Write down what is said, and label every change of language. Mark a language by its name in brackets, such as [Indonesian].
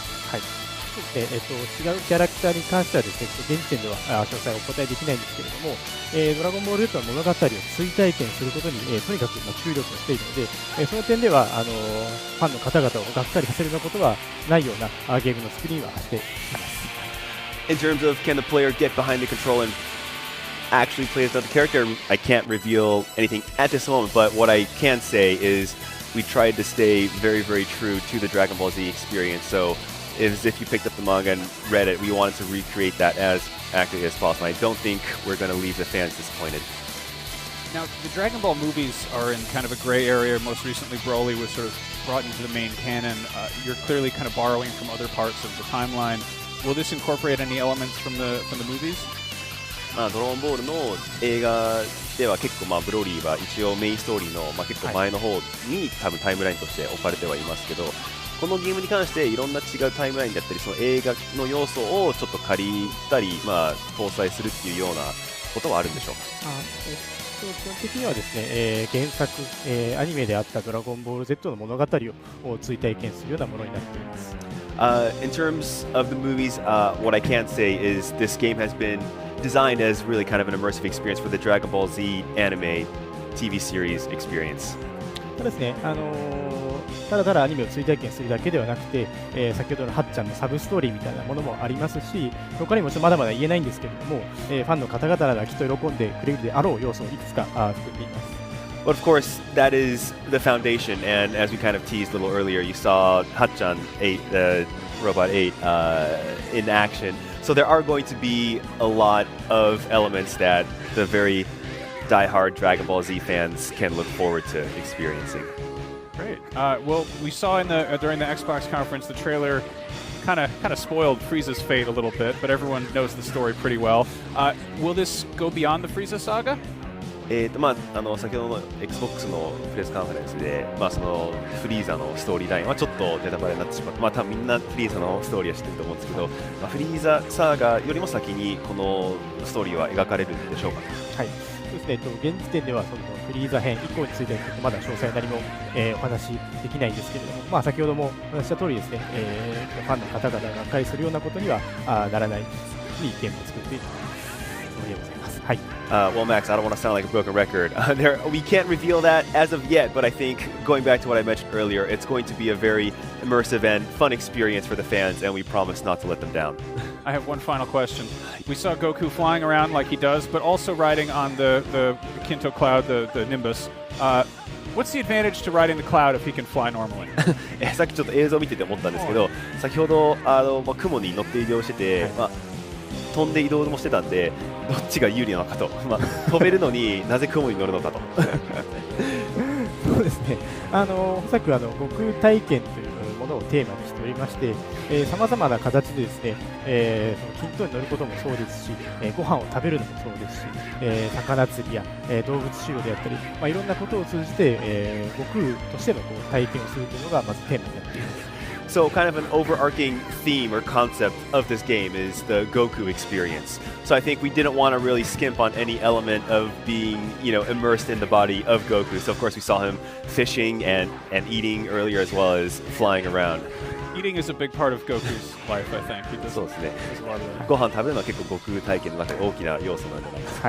[Japanese] はい、そうですね、違うキャラクターに関してはですね、現時点では詳細はお答えできないんですけれども、ドラゴンボール Z の物語を追体験することに、とにかく注力をしているので、その点ではファンの方々をがっかりさせるようなことはないようなゲームの作りにはしています。 [English] In terms of can the player get behind the control and actually play as another character, I can't reveal anything at this moment, but what I can say is we tried to stay very, very true to the Dragon Ball Z experience. So if you picked up the manga and read it, we wanted to recreate that as accurately as possible. I don't think we're going to leave the fans disappointed. Now, the Dragon Ball movies are in kind of a gray area. Most recently, Broly was sort of brought into the main canon. You're clearly kind of borrowing from other parts of the timeline. Will this incorporate any elements from the movies? [Japanese] ドラゴンボールの映画では結構ブロリーは一応メインストーリーの結構前の方に多分タイムラインとして置かれてはいますけど、このゲームに関していろんな違うタイムラインだったりその映画の要素をちょっと借りたり、搭載するっていうようなことはあるんでしょうか。基本的にはですね、原作、アニメであったドラゴンボール Z の物語を追体験するようなものになっています。 [English] In terms of the movies, what I can say is this game has been designed as really kind of an immersive experience for the Dragon Ball Z anime TV series experience. [Japanese] ただですね、ただただアニメを追体験するだけではなくて、先ほどのはっちゃんのサブストーリーみたいなものもありますし、他にもまだまだ言えないんですけれども、ファンの方々がきっと喜んでくれるであろう要素をいくつか含んでいます。 [English] But of course, that is the foundation, and as we kind of teased a little earlier, you saw Hachan 8, Robot 8, in action. So there are going to be a lot of elements that the very die-hard Dragon Ball Z fans can look forward to experiencing. Great. Well, we saw during the Xbox conference, the trailer kind of spoiled Frieza's fate a little bit, but everyone knows the story pretty well. Will this go beyond the Frieza saga? [Japanese] 先ほどの Xbox のプレスカンファレンスで、そのフリーザのストーリーラインはちょっとネタバレになってしまって、多分みんなフリーザのストーリーは知ってると思うんですけど、フリーザサーガよりも先にこのストーリーは描かれるんでしょうか。はい、そうですね、現時点ではそのフリーザ編以降についてはまだ詳細何も、お話しできないんですけれども、先ほどもお話しした通りですね、ファンの方々ががっかりするようなことにはならないいいゲームを作っているつもりでございます。はい。 [English] Well, Max, I don't want to sound like a broken record. We can't reveal that as of yet, but I think going back to what I mentioned earlier, it's going to be a very immersive and fun experience for the fans, and we promise not to let them down. I have one final question. We saw Goku flying around like he does, but also riding on the Kinto Cloud, the Nimbus. What's the advantage to riding the cloud if he can fly normally? [Japanese] さっきちょっと映像を見てて思ったんですけど、先ほど雲に乗って移動してて、飛んで移動もしてたんで、どっちが有利なのかと、飛べるのになぜ雲に乗るのかと。そうですね、おそらく悟空体験というものをテーマにしておりまして、さまざまな形でですね、その均等に乗ることもそうですし、ご飯を食べるのもそうですし、魚釣りや、動物狩猟であったり、いろんなことを通じて、悟空としての体験をするというのがまずテーマになっています。 [English] So kind of an overarching theme or concept of this game is the Goku experience. So I think we didn't want to really skimp on any element of being, immersed in the body of Goku. So of course we saw him fishing and eating earlier as well as flying around. Eating is a big part of Goku's life, I think. [Japanese] そうですね。ご飯食べるのは結構悟空体験の中で大きな要素なんじゃないですか。